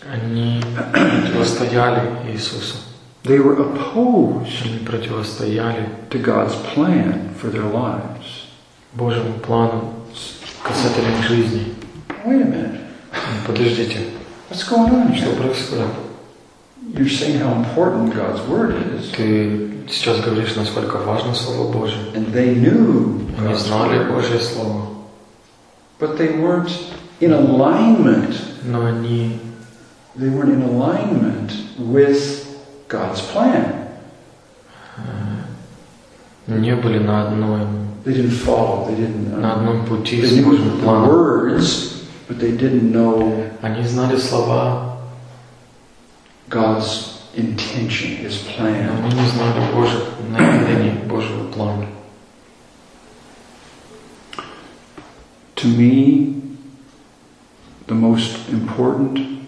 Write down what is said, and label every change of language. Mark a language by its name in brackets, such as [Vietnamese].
[Russian] Они противостояли Иисусу. [English] They were opposed. [Russian] Они противостояли [English] to God's plan for their lives. [Russian] Божьему плану касательно жизни. [English] Wait a minute. [Russian] Подождите. [English] What's going on? [Russian] Что происходит? [English] You're saying how important God's word is. [Russian] Ты сейчас говоришь, насколько важно Слово Божье. [English] And they knew. [Russian] Они знали Божье слово. [English] But they weren't in alignment. [Russian] Но они. [English] They weren't in alignment with God's plan. [Russian] Не были на одной. [English] They didn't follow. They didn't. [Russian] На одном пути. [English] They knew the words. But they didn't know. [Russian] Они знали слова. [English] God's intention, His plan. [Russian] Они не знали Божьих намерений, Божьего плана. [English] To me, the most important